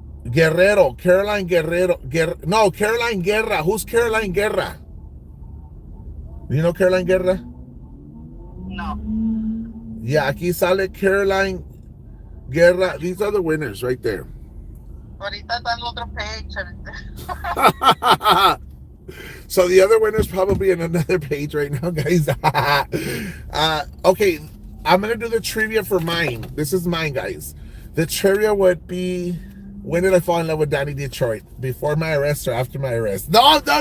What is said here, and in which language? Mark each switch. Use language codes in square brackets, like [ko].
[en] Guerrero, Caroline Guerrero. No, Caroline Guerra. Who's Caroline Guerra? You know Caroline Guerra? No. [es] Yeah, aquí sale Caroline Guerra. [en] These are the winners right there. [es] Ahorita está en otro page. [en] So the other winner's probably in another page right now, guys. Okay, I'm gonna do the trivia for mine. This is mine, guys. The trivia would be, when did I fall in love with Danny Detroit? Before my arrest or after my arrest? No.